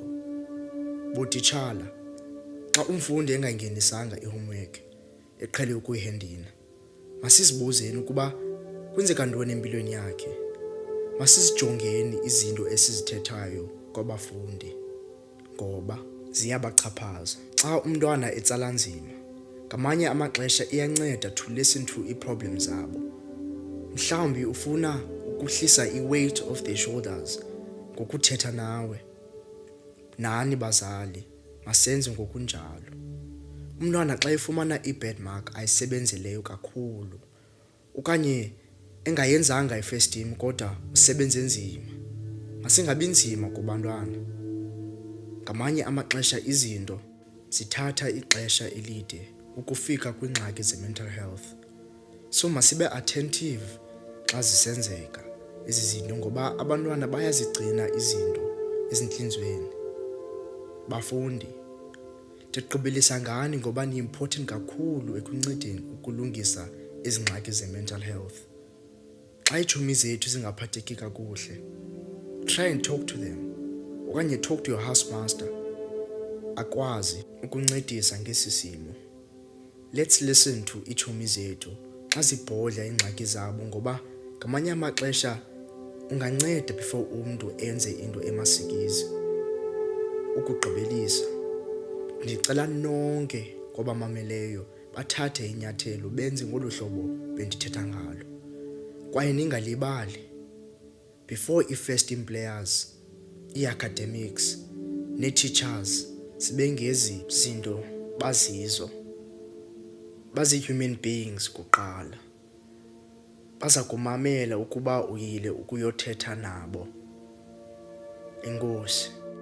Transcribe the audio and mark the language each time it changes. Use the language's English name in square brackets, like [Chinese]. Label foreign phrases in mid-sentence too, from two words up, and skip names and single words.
[Xhosa] Botitshala, xa umfundi engangenisanga i-homework eqhele ukuyihendina, masizibuzeni ukuba kwenzeka ntoni empilweni yakhe. Masizijongeni izinto esizithethayo kwabafundi, ngoba ziyabachaphaza. Xa umntwana etsala nzima, ngamanye amaxesha iyanceda [English] to listen to [Xhosa] ii-problems zabo. Mhlawumbi ufuna ukuhlisa i- [English] weight of their shoulders [Xhosa] ngokuthetha nawe. Nani bazali, masenze ngokunjalo. Umntwana xa efumana i- [English] bad mark [Xhosa] ayisebenzeleyo kakhulu, okanye engayenzanga i- [English] first team [Xhosa] kodwa usebenze nzima, masingabi nzima kubantwana. Ngamanye amaxesha izinto zithatha ixesha elide ukufika kwiingxaki ze- [English] mental health. [Xhosa] So masibe attentive xa zisenzeka ezi zinto, ngoba abantwana bayazigcina izinto ezintliziyweni. Bafundi, ndiqhubelisa ngani ngoba ni-important kakhulu ekuncedeni ukulungisa ezi ngxaki ze- [English] mental health. [Xhosa] Xa iitshomi zethu zingaphatheki kakuhle, [English] try and talk to them, okanye talk to your housemaster [Xhosa] akwazi ukuncedisa ngesi simo. [English] Let's listen to [Xhosa] iitshomi zethu xa zibhodla iingxaki zabo, ngoba ngamanye amaxesha unganceda before umntu enze into emasikizi. Ukugqibelisa, ndicela nonke kwabamameleyo bathathe inyathelo benze ngolu hlobo bendithetha ngalo. Kwaye ningalibali, [English] before i-first team players, [Xhosa] ii-academics nee-teachers zibe ngezi zinto bazizo, bazi- [English] human beings [Xhosa] kuqala. Baza kumamela ukuba uyile ukuyothetha nabo. Enkosi.